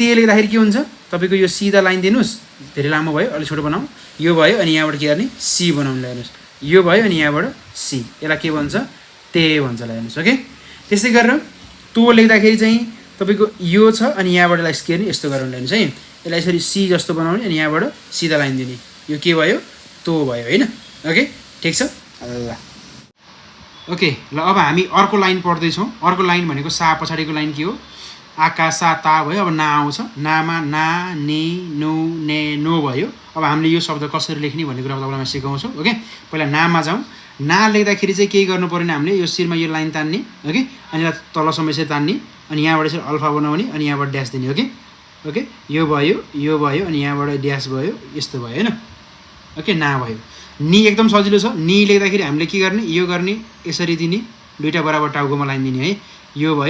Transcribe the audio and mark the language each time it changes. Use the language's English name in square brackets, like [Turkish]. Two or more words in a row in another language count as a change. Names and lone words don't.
[Nepali] लेख्दाखेरि के हुन्छ तपाईँको यो सिधा लाइन दिनुहोस् धेरै लामो भयो अलिक छोटो बनाऊ यो भयो अनि यहाँबाट के गर्ने सी बनाउनु ल्याउनुहोस् यो भयो अनि यहाँबाट सी यसलाई के भन्छ ते भन्छ ल्याउनुहोस् ओके त्यसै गरेर तो लेख्दाखेरि चाहिँ तपाईँको यो छ अनि यहाँबाट यसलाई के गर्ने यस्तो गरेर ल्याउनुहोस् है यसलाई यसरी सी जस्तो बनाउने अनि यहाँबाट सिधा लाइन दिने यो के भयो तो भयो होइन ओके ठिक छ ल ओके ल अब हामी अर्को लाइन पढ्दैछौँ अर्को लाइन भनेको सा पछाडिको लाइन के हो आकाशा ता भयो अब ना आउँछ नामा [Japanese] なにぬねの [Nepali] भयो अब हामीले यो शब्द कसरी लेख्ने भन्ने कुरा तपाईँलाई म सिकाउँछु ओके पहिला नामा जाउँ ना लेख्दाखेरि चाहिँ केही गर्नु परेन हामीले यो शिरमा यो लाइन तान्ने ओके अनि यसलाई तलसम्म यसरी तान्ने अनि यहाँबाट यसरी अल्फा बनाउने अनि यहाँबाट ड्यास दिने ओके ओके यो भयो अनि यहाँबाट ड्यास भयो यस्तो भयो होइन ओके ना भयो नि एकदम सजिलो छ नि लेख्दाखेरि हामीले के गर्ने यसरी दिने दुईवटा बराबर टाउकोमा लाइन दिने है यो भयो